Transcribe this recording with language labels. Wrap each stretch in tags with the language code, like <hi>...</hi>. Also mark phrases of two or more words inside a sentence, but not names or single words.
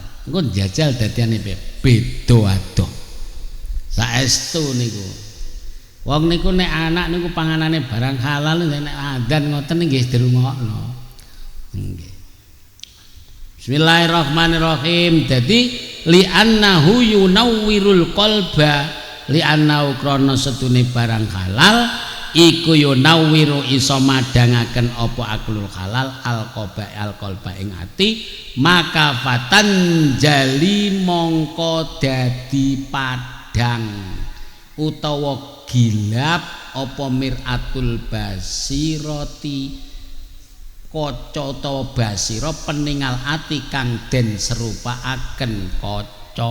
<jv>Engko jajal dadiane beda adoh. Saestu niku. Wong niku nek anak niku panganane barang halal nek adzan ngoten nggih dirungokno. Nggih. Bismillahirrahmanirrahim. Dadi</jv> <ar>لأنه ينور القلب لأنه</ar> <jv>krana setune barang halal iku yunawwiru iso madangaken apa</jv> <ar>أكل الحلال القلب</ar> <jv>ing ati maka fatan jali mongko dadi padang utawa gilap apa</jv> <ar>مرآة البصيرة</ar> <jv>kaca utawa basira peningal ati kang den serupaaken kaca.</jv>